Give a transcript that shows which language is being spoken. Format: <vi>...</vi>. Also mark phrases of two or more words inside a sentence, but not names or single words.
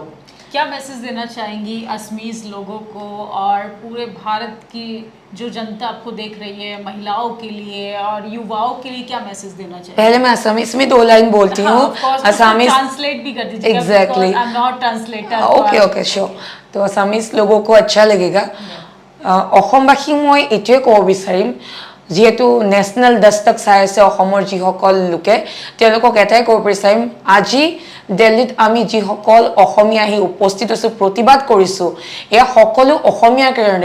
<hi>क्या मैसेज देना चाहेंगी असमीज लोगों को और पूरे भारत की जो जनता आपको देख रही है, महिलाओं के लिए और युवाओं के लिए क्या मैसेज देना चाहिए? पहले मैं असमीज में 2 लाइन बोलती हूँ। असमीज ट्रांसलेट भी कर दीजिए। एग्जैक्टली,</hi> <en>I am not translator. okay sure.</en> <hi>तो असमीज लोगों को अच्छा लगेगा।</hi> <as>অসমবাসীক মই এইটোৱে ক'ব বিচাৰিম, যিহেতু নেশ্যনেল দস্তক চাই আছে অসমৰ যিসকল লোকে, তেওঁলোকক এটাই ক'ব বিচাৰিম, আজি দিল্লীত আমি যিসকল অসমীয়া আহি উপস্থিত হৈছোঁ, প্ৰতিবাদ কৰিছোঁ, এয়া সকলো অসমীয়াৰ কাৰণে।</as>